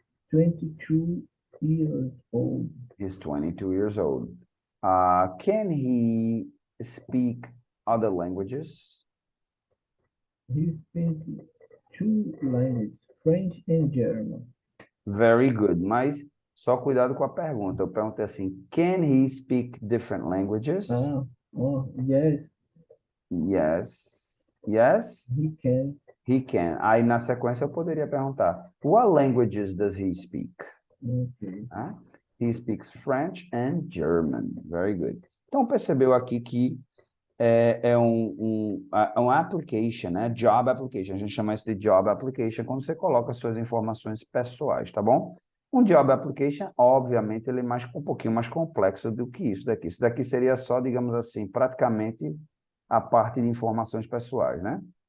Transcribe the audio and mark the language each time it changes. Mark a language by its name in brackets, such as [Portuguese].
[English] 22 years old. He's 22 years old. Can he speak other languages? He speaks two languages, French and German. Very good. [Portuguese] Mas só cuidado com a pergunta. Eu perguntei assim, [English] can he speak different languages? Oh, yes, Yes. Yes, he can. he can. [Portuguese] Aí na sequência eu poderia perguntar, [English] what languages does he speak? Okay. He speaks French and German. Very good. [Portuguese] Então percebeu aqui que é um application, né? Job application. A gente chama isso de job application quando você coloca suas informações pessoais, tá bom? Um job application, obviamente, ele é um pouquinho mais complexo do que isso daqui. Isso daqui seria só, digamos assim, praticamente a parte de informações pessoais, né?